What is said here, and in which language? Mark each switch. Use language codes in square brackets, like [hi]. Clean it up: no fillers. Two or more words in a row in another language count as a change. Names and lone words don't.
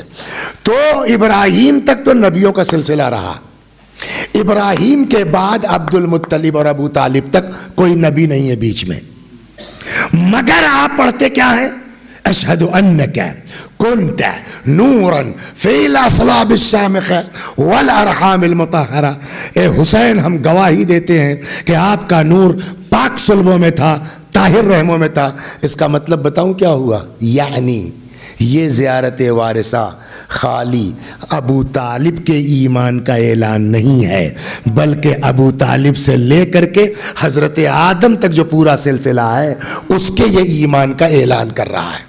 [ur] تو ابراہیم تک تو نبیوں کا سلسلہ رہا، ابراہیم کے بعد عبد المطلب اور ابو طالب تک کوئی نبی نہیں ہے بیچ میں، مگر آپ پڑھتے کیا ہیں؟ [ar] اشہد انک کنت نورا فی الاصلاب الشامخہ والارحام المطہرہ. [ur] اے حسین ہم گواہی دیتے ہیں کہ آپ کا نور پاک صلبوں میں تھا، طاہر رحموں میں تھا. اس کا مطلب بتاؤں کیا ہوا؟ یعنی یہ زیارت وارثہ خالی ابو طالب کے ایمان کا اعلان نہیں ہے، بلکہ ابو طالب سے لے کر کے حضرت آدم تک جو پورا سلسلہ ہے اس کے یہ ایمان کا اعلان کر رہا ہے.